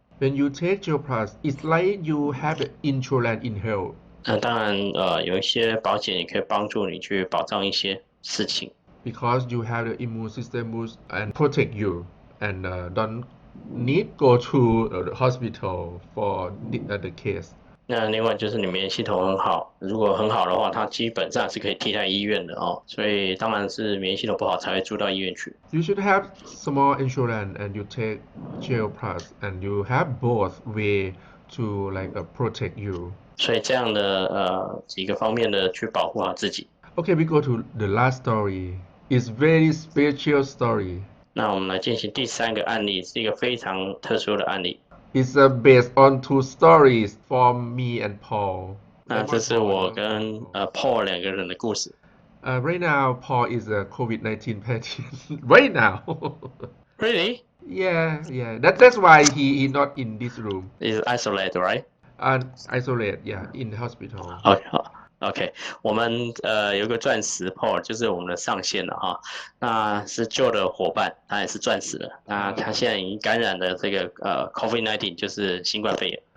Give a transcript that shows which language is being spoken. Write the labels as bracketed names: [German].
[English] When you take Gel Plus, it's like you have the insurance in health. [Chinese] 当然有一些保险也可以帮助你去保障一些事情。 [English] Because you have the immune system boost and protect you and don't need go to the hospital for the case. [Chinese] 那另外就是你免疫系统很好，如果很好的话，它基本上是可以替代医院的哦。所以当然是免疫系统不好才会住到医院去。 [English] You should have small insurance and you take Gel Plus and you have both way to like protect you. [Chinese] 所以这样的几个方面的去保护好自己。 [English] Okay, we go to the last story. It's very special story. [Chinese] 那我们来进行第3个案例，是一个非常特殊的案例。 [English] It's based on 2 stories from me and Paul. [Chinese] 那这是我跟Paul 2个人的故事。 [English] Right now, Paul is a COVID-19 patient. Right now. Really? Yeah. That's why he not in this room. Is isolated, right? Isolate, yeah, in the hospital. [Chinese] OK， 我们有个钻石 Paul， 就是我们的上线了哈。那是旧的伙伴，他也是钻石了。那他现在已经感染了这个Covid-19， 就是新冠肺炎。